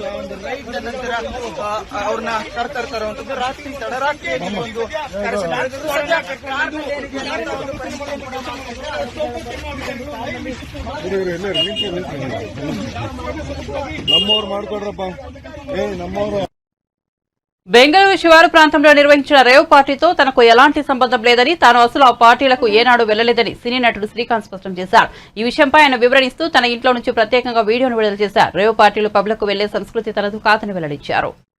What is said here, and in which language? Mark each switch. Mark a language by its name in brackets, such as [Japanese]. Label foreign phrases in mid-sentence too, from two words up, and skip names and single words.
[Kannada] ಒಂದು ರೈಡ್ ನಂತರ ಅವ್ರನ್ನ ಕರ್ತಾ ಇರುವಂತದ್ದು ರಾತ್ರಿ ತಡರಾತ್ರಿಯಾಗಿ ಒಂದು ನಮ್ಮವ್ರು ಮಾಡ್ಕೊಡ್ರಪ್ಪ ನಮ್ಮವ್ರು. [Telugu] బెంగళూరు శివారు ప్రాంతంలో నిర్వహించిన [English] rave party [Telugu] తనకు ఎలాంటి సంబంధం లేదని, తాను అసలు ఆ పార్టీలకు ఏనాడు వెళ్లలేదని సినీ నటుడు శ్రీకాంత్ స్పష్టం చేశారు. ఈ విషయంపై ఆయన వివరణిస్తూ తన ఇంట్లో నుంచి ప్రత్యేకంగా వీడియోను విడుదల చేశారు. [English] rave parties [Telugu] పబ్లకు వెళ్లే సంస్కృతి తనదు కాదని వెల్లడించారు.